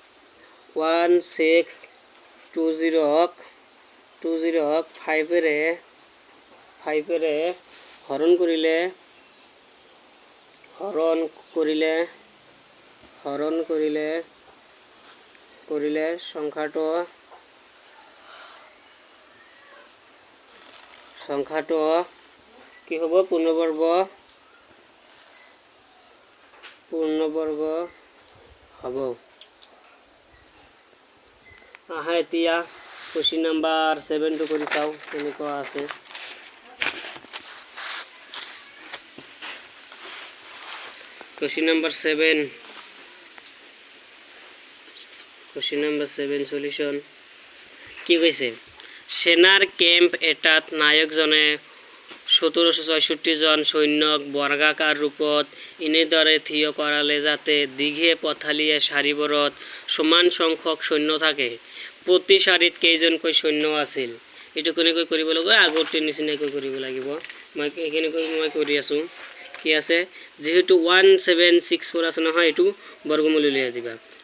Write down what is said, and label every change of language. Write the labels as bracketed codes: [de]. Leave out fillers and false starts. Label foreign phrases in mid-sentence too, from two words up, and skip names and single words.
[as] 1620 5 এৰে হৰণ কৰিলে সংখ্যাটো কি হ'ব পূৰ্ণবৰ্গ হ'ব আহা এতিয়া [en] question number [as] 7 টো কৰি চাও এনেকুৱা আছে [en] question number 7 solution [as] কি কৈছে সেনাৰ কেম্প এটাত নায়কজনে 1766 জন সৈন্যক বৰ্গাকাৰ ৰূপত এনেদৰে থিয় কৰালে যাতে দীঘে পথালিয়ে সাৰিবোৰত সমান সংখ্যক সৈন্য থাকে প্ৰতি শাৰীত কেইজনকৈ সৈন্য আছিল এটো কেনেকৈ কৰিব লাগিব আগতে নিচিনাকৈ কৰিব লাগিব মই কেনেকৈ কৰি আছো কি আছে যেহেতু 1764 আছে নহয় এটো বৰ্গমূল উলিয়াই দিবা